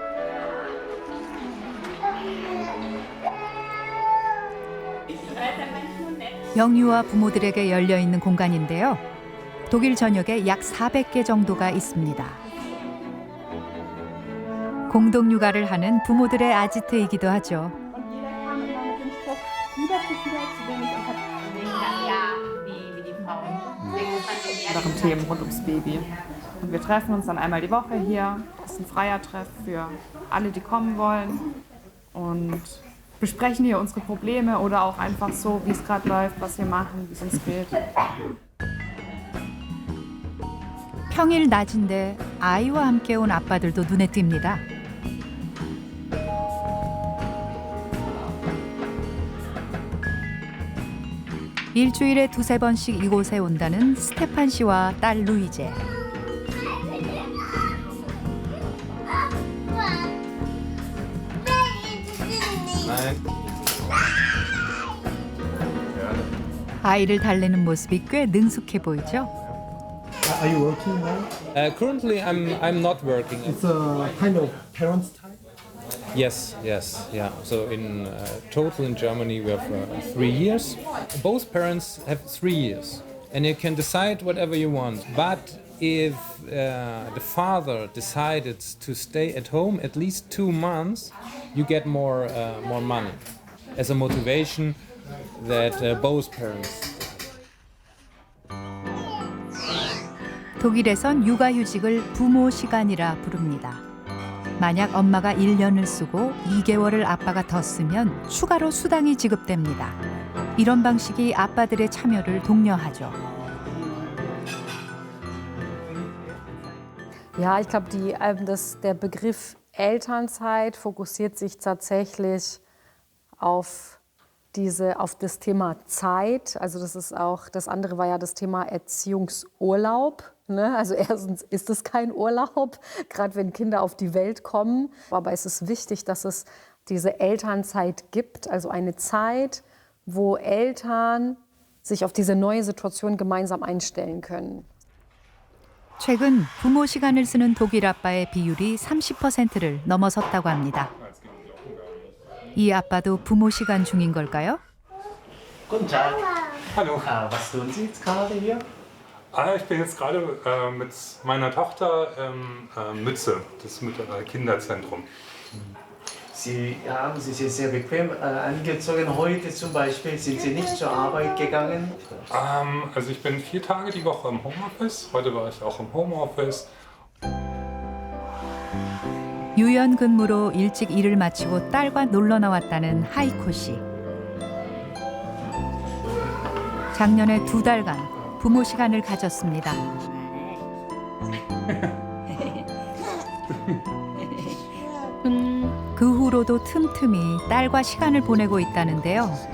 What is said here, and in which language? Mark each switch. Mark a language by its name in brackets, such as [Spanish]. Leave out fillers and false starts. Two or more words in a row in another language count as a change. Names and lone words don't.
[Korean] 영유아 부모들에게 열려있는 공간인데요. 독일 전역에 약 400개 정도가 있습니다. 공동육아를 하는 부모들의 아지트이기도 하죠. [German] anderen Themen rund ums Baby. Und wir treffen uns dann einmal die Woche hier. Das ist ein freier Treff für alle, die kommen wollen. Und besprechen hier unsere Probleme oder auch einfach so, wie es gerade läuft, was wir machen, wie es uns geht. [Korean] 평일 낮인데 아이와 함께 온 아빠들도 눈에 띕니다. 일주일에 2~3번씩 이곳에 온다는 스테판 씨와 딸 루이제. 아이를 달래는 모습이 꽤 능숙해 보이죠? [English] Are you working now? Currently, I'm not working. It's a kind of parents' time. Yes, yeah. So in total in Germany we have 3 years. Both parents have 3 years, and you can decide whatever you want. But if the father decided to stay at home at least 2 months, you get more money as a motivation that both parents. [Korean] 독일에선 육아휴직을 부모 시간이라 부릅니다. 만약 엄마가 1년을 쓰고 2개월을 아빠가 더 쓰면 추가로 수당이 지급됩니다. 이런 방식이 아빠들의 참여를 독려하죠. [German] Ja, ich glaube, der Begriff Elternzeit fokussiert sich tatsächlich auf das Thema Zeit. Also das andere war ja das Thema Erziehungsurlaub. Ne? Also erstens ist es kein Urlaub, gerade wenn Kinder auf die Welt kommen. Aber es ist wichtig, dass es diese Elternzeit gibt, also eine Zeit, wo Eltern sich auf diese neue Situation gemeinsam einstellen können. [Korean] 최근 부모 시간을 쓰는 독일 아빠의 비율이 30%를 넘어섰다고 합니다. 이 아빠도 부모 시간 중인 걸까요? [German] Guten Tag. Hallo. Was tun Sie jetzt gerade hier? Ich bin jetzt gerade mit meiner Tochter Mütze, das Kinderzentrum. Sie haben sich jetzt sehr bequem angezogen. Heute zum Beispiel sind Sie nicht zur Arbeit gegangen? Also ich bin 4 Tage die Woche im Homeoffice. Heute war ich auch im Homeoffice. [Korean] 유연 근무로 일찍 일을 마치고 딸과 놀러 나왔다는 하이코 씨. 작년에 2달간 부모 시간을 가졌습니다. 그 후로도 틈틈이 딸과 시간을 보내고 있다는데요.